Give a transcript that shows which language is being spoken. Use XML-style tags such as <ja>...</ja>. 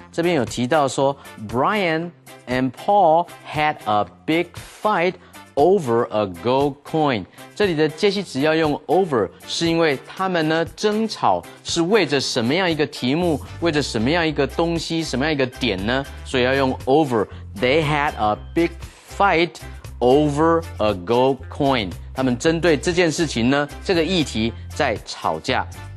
<zh>这边有提到说</zh> <en>，Brian and Paul had a big fight over a gold coin。</en> <zh>这里的介系词要用 over， 是因为他们呢争吵是为着什么样一个题目，为着什么样一个东西，什么样一个点呢？</zh> <en>所以要用 over。They had a big fight over a gold coin。</en> <zh>他们针对这件事情呢，这个议题在吵架。</zh>